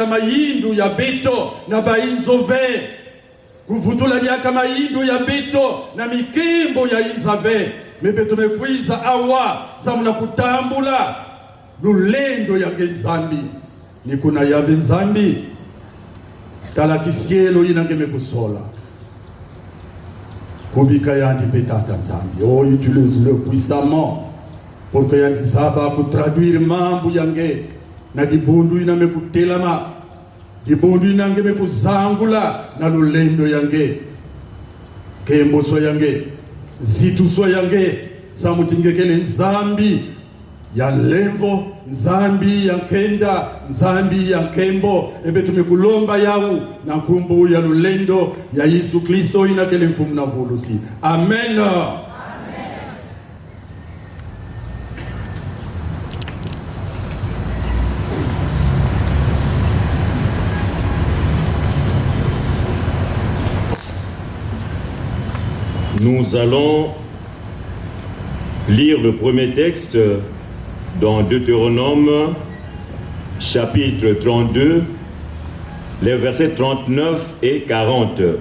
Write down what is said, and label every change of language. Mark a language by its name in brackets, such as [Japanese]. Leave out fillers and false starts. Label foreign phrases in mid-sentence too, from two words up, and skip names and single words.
[Kongo] mayindu ya beto na bainzove kuvutula diaka mayindu ya beto na mikimbo ya inzave mebeto mekwiza awa samuna kutambula lulendo yange nzambi ni kuna yave nzambi tala kisielo inange mekusola kubika yandi petata nzambi. [French] Oh, utilise-le puissamment pour que [Kongo] yandi zaba ku traduire mambu yange na dibundu iname kutelama dibundu inange mekuzangula na lulendo yange kembo so yange zitu so yange samutingekele nzambi ya lemvo nzambi ya nkenda nzambi ya nkembo ebetu mekulomba yau na nkumbu ya lulendo ya Yesu Kristo inakele mfumu na volusi. Amen. [French] Nous allons lire le premier texte dans Deutéronome chapitre 32, les versets 39 et 40.